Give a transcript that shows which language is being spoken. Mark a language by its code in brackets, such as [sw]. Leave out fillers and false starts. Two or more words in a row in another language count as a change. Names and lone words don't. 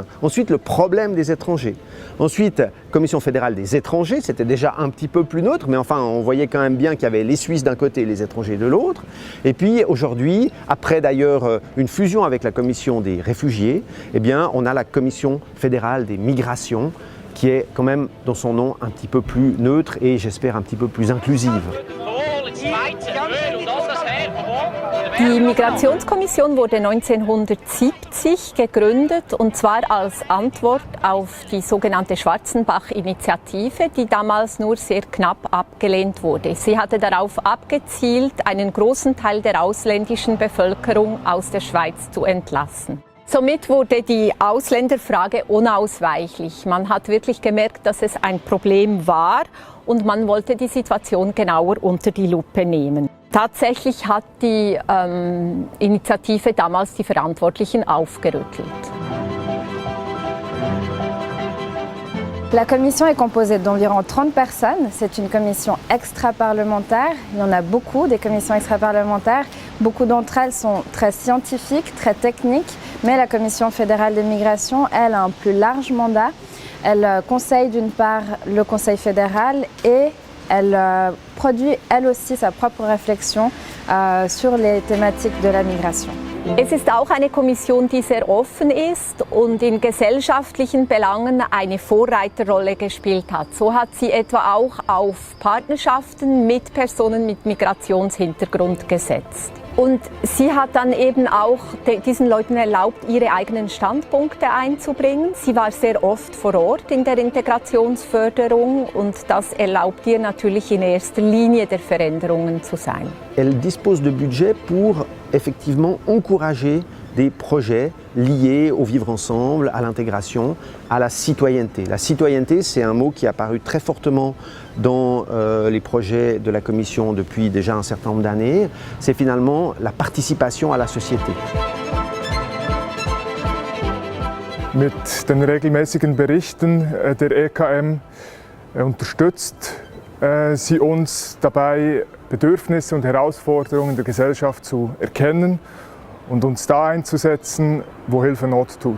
[fr] Ensuite, le problème des étrangers. Ensuite, Commission fédérale des étrangers, c'était déjà un petit peu plus neutre, mais enfin, on voyait quand même bien qu'il y avait les Suisses d'un côté et les étrangers de l'autre. Et puis aujourd'hui, après d'ailleurs une fusion avec la Commission des réfugiés, eh bien, on a la Commission fédérale des migrations, qui est quand même, dans son nom, un petit peu plus neutre et j'espère un petit peu plus inclusive. [de] Die Migrationskommission wurde 1970 gegründet, und zwar als Antwort auf die sogenannte Schwarzenbach-Initiative, die damals nur sehr knapp abgelehnt wurde. Sie hatte darauf abgezielt, einen großen Teil der ausländischen Bevölkerung aus der Schweiz zu entlassen. Somit wurde die Ausländerfrage unausweichlich. Man hat wirklich gemerkt, dass es ein Problem war und man wollte die Situation genauer unter die Lupe nehmen. Tatsächlich hat die Initiative damals die Verantwortlichen aufgerüttelt. [fr] La commission est composée d'environ 30 personnes. C'est une commission extra-parlementaire. Il y en a beaucoup, des commissions extra-parlementaires. Beaucoup d'entre elles sont très scientifiques, très techniques. Mais la Commission fédérale des migrations, elle, a un plus large mandat. Elle conseille d'une part le Conseil fédéral et elle produit elle aussi sa propre réflexion sur les thématiques de la migration. [de] Es ist auch eine Kommission, die sehr offen ist und in gesellschaftlichen Belangen eine Vorreiterrolle gespielt hat. So hat sie etwa auch auf Partnerschaften mit Personen mit Migrationshintergrund gesetzt. Und sie hat dann eben auch diesen Leuten erlaubt, ihre eigenen Standpunkte einzubringen. Sie war sehr oft vor Ort in der Integrationsförderung und das erlaubt ihr natürlich in erster Linie der Veränderungen zu sein. [fr] Elle dispose de budget pour effectivement encourager des projets liés au vivre ensemble, à l'intégration, à la citoyenneté. La citoyenneté, c'est un mot qui est apparu très fortement dans les projets de la Commission depuis déjà un certain nombre d'années. C'est finalement la participation à la société. [de] Mit den regelmäßigen Berichten der EKM unterstützt sie uns dabei, Bedürfnisse und Herausforderungen der Gesellschaft zu erkennen und uns da einzusetzen, wo Hilfe Not tut.